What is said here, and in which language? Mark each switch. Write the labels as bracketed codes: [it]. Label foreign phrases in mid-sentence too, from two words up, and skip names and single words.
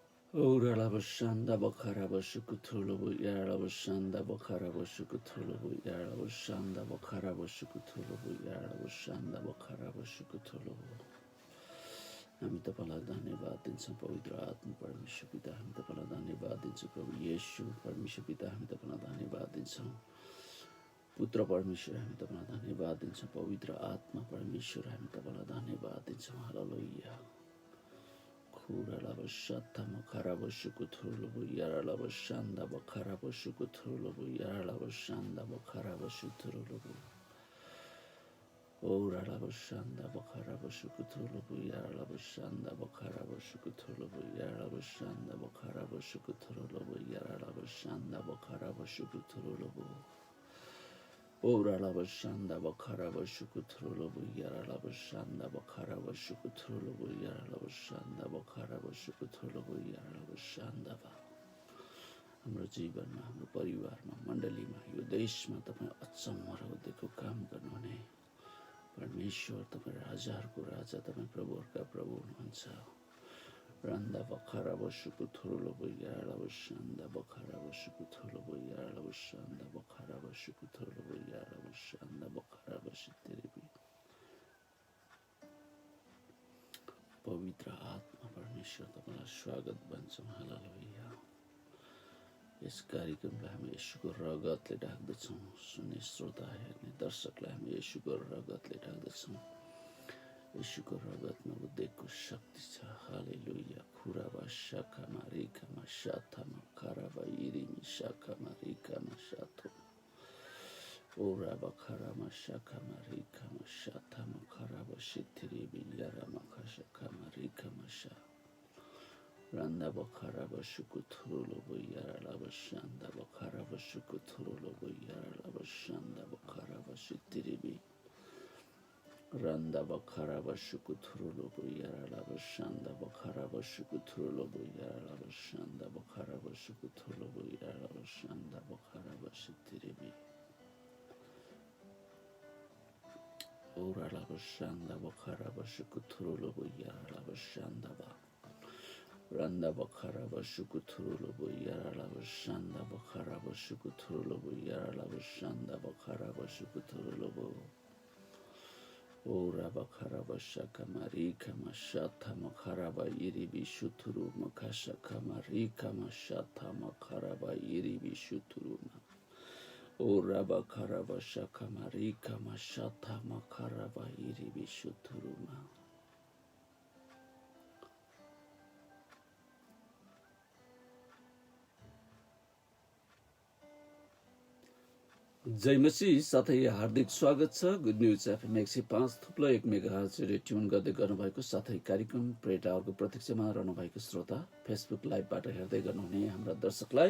[ne] Ora bashanda bakara bashukutulu yara bashanda bakara bashukutulu yara bashanda bakara bashukutulu yara bashanda bakara bashukutulu. हामी तपाईलाई धन्यवाद दिन्छौँ पवित्र आत्मा परमेश्वर पिता हामी तपाईलाई धन्यवाद दिन्छौँ प्रभु येशू परमेश्वर पिता हामी तपाईलाई धन्यवाद दिन्छौँ पुत्र परमेश्वर हामी तपाईलाई धन्यवाद दिन्छौँ पवित्र आत्मा परमेश्वर हामी तपाईलाई धन्यवाद दिन्छौँ हालेलुया Kuralabashata Makarabashukutulubu Yaralabashanda Bakarabashukutulubu Yaralabashanda Bakarabashutulubu Oralabashanda Bakarabashukutulubu Yaralabashanda Bakarabashukutulubu Yaralabashanda Bakarabashukutulubu Yaralabashanda Bakarabashukutulubu Ora la bashanda bakara bashukutulubu yara la bashanda bakara bashukutulubu yara la bashanda bakara bashukutulubu yara la bashanda ba हाम्रो जीवनमा हाम्रो परिवारमा मण्डलीमा यो देशमा तपाईं अचम्म र उद्धारको काम गर्नुहुने परमेश्वर तपाईं राजाहरूको राजा तपाईं प्रभुहरूका प्रभु हुनुहुन्छ Randa bakara bashukutulubu yara bashanda bakara bashukutulubu yara bashanda bakara bashukutulubu yara bashanda bakara bashitiribi पवित्र आत्मा परमेश्वर तपाईलाई स्वागत भन्छौँ हालेलुया यस कार्यक्रमलाई हामी येशूको रगतले ढाक्दछौँ सुन्ने श्रोता हेर्ने दर्शकलाई हामी येशूको रगतले ढाक्दछौँ येशूको रगतमा उद्धारको शक्ति छ हालेलुया खुराबा शाखामा रेखामा शाथामा खराबा इरिमी शाखामा रेखामा शाथो ओराबा खरामा शाखामा रेखामा शाथामा खराबा सिथिरेबी यारामा खशाखामा रेखामा शा रन्दा बखराबा सुकुथुरुलो यारालाबा शान्दा बखराबा सुकुथुरुलो यारालाबा शान्दा बखराबा सिथिरेबी Randa bakara bashukuturu yara la bashanda bakara bashukuturu yara la bashanda bakara bashukuturu yara la bashanda bakara bashitiribi ora la bashanda bakara bashukuturu yara la bashanda ba Randa bakara bashukuturu yara la bashanda bakara bashukuturu yara la bashanda bakara bashukuturu Ora bakaraba shaka marika mashata makaraba iribi shuturu makashaka marika mashata makaraba iribi shuturuma. Ora bakaraba shaka marika mashata makaraba iribi shuturuma. जय मसीह साथै हार्दिक स्वागत छ गुड न्यूज एफएम 105 थुप्लो 1 मेगाहर्ज ट्युन गर्दै गर्नुभएको साथै कार्यक्रम प्रेट आवरको प्रत्यक्षमा रहनुभएको श्रोता फेसबुक लाइभबाट हेर्दै गर्नुहुने हाम्रा दर्शकलाई